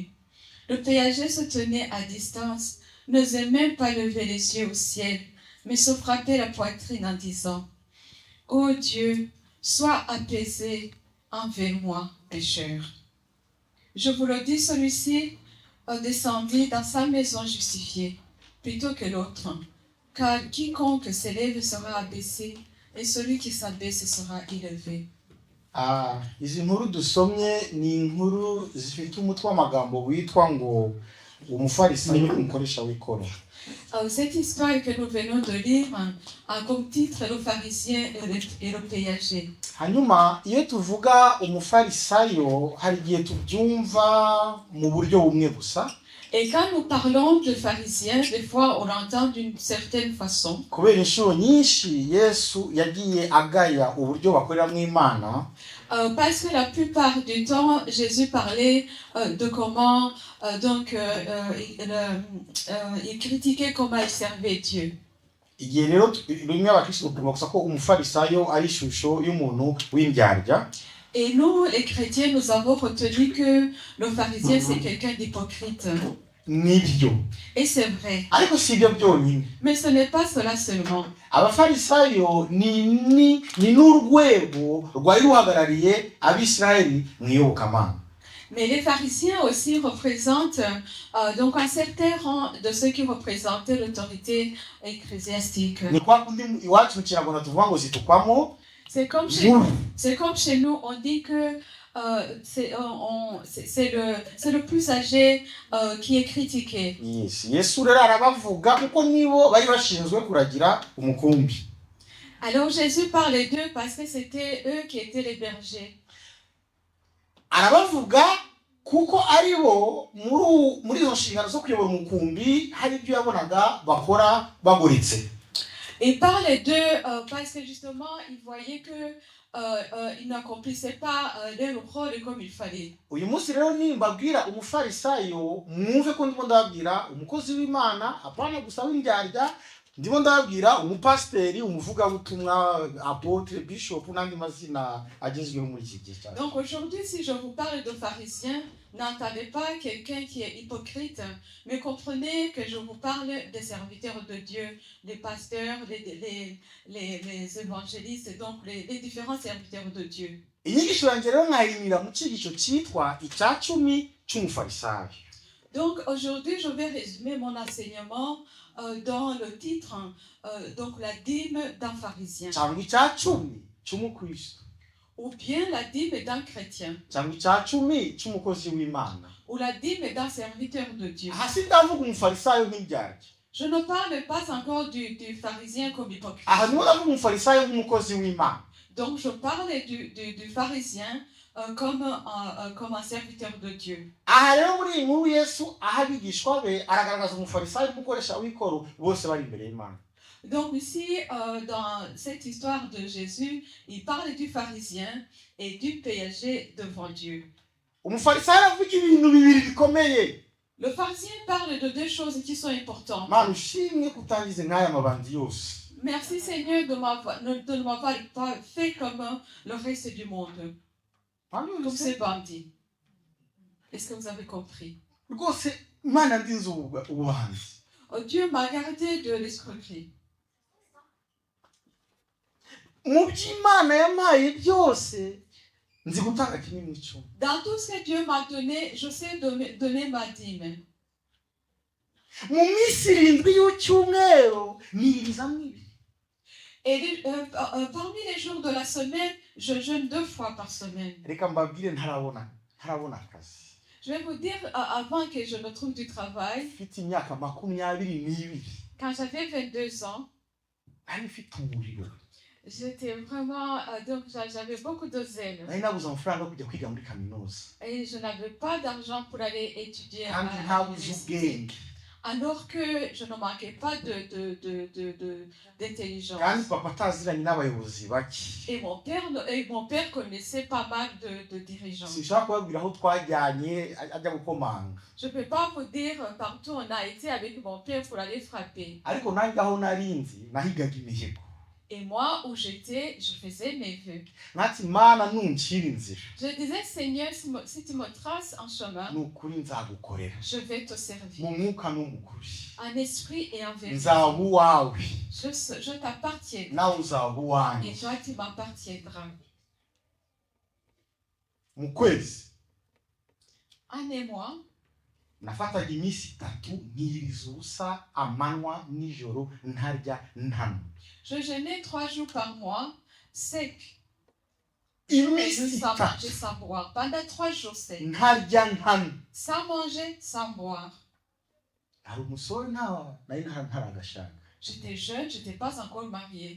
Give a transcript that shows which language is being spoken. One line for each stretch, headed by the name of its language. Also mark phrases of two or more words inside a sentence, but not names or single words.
French: Le péager se tenait à distance, n'osait même pas lever les yeux au ciel, mais se frappait la poitrine en disant: Ô Dieu, sois apaisé envers moi, pécheur. Je vous le dis, celui-ci descendit dans sa maison justifié, plutôt que l'autre, car quiconque s'élève sera abaissé, et celui qui s'abaisse sera élevé.
Kinyarwanda: Izi nkuru dusomye ni inkuru zifite umutwe w'amagambo witwa ngo umufarisayo n'umukoresha w'ikoro.
French: Cette histoire que nous venons de lire a comme titre le pharisien et le péager.
Kinyarwanda: hanyuma iyo tuvuga umufarisayo hari igihe tubyumva mu buryo bumwe gusa.
French: Et quand nous parlons de pharisiens, des fois on l'entend d'une certaine façon.
Kinyarwanda: kubera inshuro nyinshi yesu yagiye agaya uburyo bakoreramo imana.
French: Parce que la plupart du temps, Jésus parlait de comment il critiquait comment il servait Dieu.
Kinyarwanda: igihe rero rimwe abakristo tugomba gusa ko umufarisayo ari ishusho y'umuntu w'indyarya.
French: Et nous, les chrétiens, nous avons retenu que le pharisien, c'est quelqu'un d'hypocrite.
Kinyarwanda: nibyo
French: Et c'est vrai.
Kinyarwanda: ariko si ibyo byonyine.
French: Mais ce n'est pas cela seulement.
Kinyarwanda: abafarisayo ni n'urwego rwari ruhagarariye abisirayeli mu iyobokamana.
French: Mais les pharisiens aussi représentent donc un certain rang de ceux qui représentaient l'autorité ecclésiastique.
Kinyarwanda: ni kwa kundi iwacu mu kinyarwanda tuvuga ngo zitukwamo.
French: C'est comme chez nous, on dit que c'est le plus âgé qui est critiqué.
English: Yes.
Kinyarwanda: Yesu rero arabavuga kuko nibo bari bashinzwe kuragira umukumbi.
French: Alors Jésus parlait d'eux parce que c'était eux qui étaient les bergers.
Kinyarwanda: arabavuga kuko aribo muri izo nshingano zo kuyobora umukumbi hari ibyo yabonaga bakora baguritse.
French: Il parlait d'eux parce que justement, il voyait qu'ils n'accomplissaient pas leur rôle comme il fallait.
Kinyarwanda: uyu munsi rero nimbabwira umufarisayo mwumve ko ndimo ndababwira umukozi w'Imana apana gusa w'indyarya, ndimo ndababwira umupasiteri, umuvugabutumwa, apôtre, bishop n'andi mazina agezweho muri iki gihe cyacu.
French: Donc aujourd'hui, si je vous parle de pharisien, n'entendez pas quelqu'un qui est hypocrite, mais comprenez que je vous parle des serviteurs de Dieu, les pasteurs, les évangélistes, donc les différents serviteurs de Dieu.
Kinyarwanda: inyigisho yanjye rero nkayimira mu cyigisho cyitwa icya cumi cy'umufarisayo.
French: Donc aujourd'hui, je vais résumer mon enseignement dans le titre, donc la dîme d'un pharisien.
Kinyarwanda: cyangwa icya cumi cy'umukristo.
French: Ou bien la dîme d'un chrétien.
Kinyarwanda: cyangwa icya cumi cy'umukozi w'Imana.
French: Ou la dîme d'un serviteur de Dieu.
Kinyarwanda: hasi ndavuga umufarisayo nk'indyarya.
French: Je ne parle pas encore du pharisien comme hypocrite.
Kinyarwanda: aha niho ndavuga umufarisayo nk'umukozi w'Imana.
French: Donc je parle du pharisien comme un serviteur de Dieu.
Kinyarwanda: aha rero muri iyi nkuru Yesu aho abigishwa be aragaragaza umufarisayo n'umukoresha w'ikoro bose bari imbere y'Imana.
French: Donc ici, dans cette histoire de Jésus, il parle du pharisien et du péager devant Dieu.
Kinyarwanda: umufarisayo aravuga ibintu bibiri bikomeye.
French: Le pharisien parle de deux choses qui sont importantes.
Kinyarwanda: Mana ushimwe kutangize nk'aya mabandi yose.
French: Merci Seigneur de ne m'avoir pas fait comme le reste du monde, comme ces bandits. Est-ce que vous avez compris?
Kinyarwanda: rwose Imana ndinze ubuhanzi.
French: Dieu m'a gardé de l'escroquerie.
Kinyarwanda: mu by'Imana yampaye byose nzi gutanga kimwe mu icumi.
French: Dans tout ce que Dieu m'a donné, je sais donner ma dîme.
Kinyarwanda: mu minsi 7 y'icyumweru nirizamo ibi.
French: Et parmi les jours de la semaine, je jeûne 2 fois par semaine.
Kinyarwanda: reka mbabwire ntarabona akazi.
French: Je vais vous dire, avant que je ne trouve du travail,
Kinyarwanda: mfite imyaka 22.
French: quand j'avais 22 ans,
Kinyarwanda: nari mfite umuriro.
French: j'étais vraiment, donc j'avais beaucoup de zèle.
Kinyarwanda: nari nabuze amafaranga yo kujya kwiga muri kaminuza.
French: Et je n'avais pas d'argent pour aller étudier à
Kinyarwanda: kandi ntabuze
French: l'université.
Kinyarwanda: ubwenge.
French: Alors que je ne manquais pas d'intelligence.
Kinyarwanda: kandi papa ataziranye n'abayobozi bake.
French: Et mon père connaissait pas mal de dirigeants.
Kinyarwanda: sinshaka kubabwira aho twajyanye ajya gukomanga.
French: Je ne peux pas vous dire partout on a été avec mon père pour aller frapper.
Kinyarwanda: ariko nanjye aho narinzi nahigaga imihigo.
French: Et moi, où j'étais, je faisais mes vœux.
Kinyarwanda: nati Mana nuncira inzira.
French: Je disais, Seigneur, si tu me traces un chemin,
Kinyarwanda: nukuri nzagukorera.
French: je vais te
Kinyarwanda: mu
French: servir.
Kinyarwanda: mwuka no mu kuri.
French: En esprit et en vérité.
Kinyarwanda: nzaba uwawe.
French: Je t'appartiendrai.
Kinyarwanda: nawe uzaba uwanjye.
French: Et toi, tu m'appartiendras.
Kinyarwanda: mu kwezi
French: Un émoi,
Kinyarwanda: nafataga iminsi 3 nkiriza ubusa amanywa nijoro ntarya ntanywa.
French: je jeûnais 3 jours par mois, sec.
Kinyarwanda: iminsi
French: Sans 3 manger, sans boire. Pendant 3 jours secs.
Kinyarwanda: ntarya ntanywa.
French: Sans manger, sans boire.
Kinyarwanda: hari umusore nari ntaragashaka.
French: J'étais jeune, je n'étais pas encore mariée.